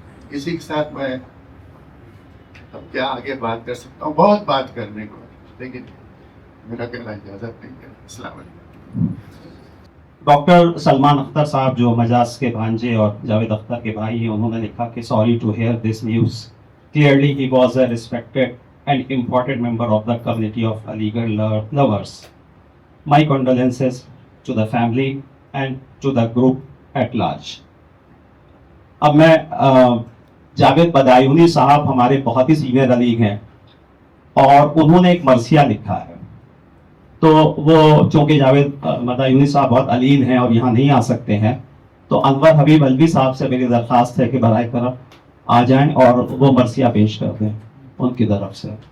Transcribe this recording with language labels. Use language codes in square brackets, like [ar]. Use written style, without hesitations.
[ur] اسی کے ساتھ میں اب کیا آگے بات کر سکتا ہوں، بہت بات کرنے کو، لیکن میرا کہنا اجازت نہیں ہے۔ السلام علیکم۔ [en] doctor Salman Akhtar sahab [ur] جو مجاز کے بھانجے اور جاوید اختر کے بھائی ہیں، انہوں نے لکھا کہ [en] Sorry to hear this news, clearly he was a respected and important member of the community of Aligarh lovers. My condolences to the family and to the group at large. [ur] اب میں جاوید بدایونی صاحب ہمارے بہت ہی سینئر علیگ ہیں اور انہوں نے ایک مرثیہ لکھا ہے، تو وہ چونکہ جاوید بدایونی صاحب بہت علیل ہیں اور یہاں نہیں آ سکتے ہیں، تو انور حبیب علوی صاحب سے میری درخواست ہے کہ برائے کرم آ جائیں اور وہ مرثیہ پیش کر دیں ان کی طرف سے۔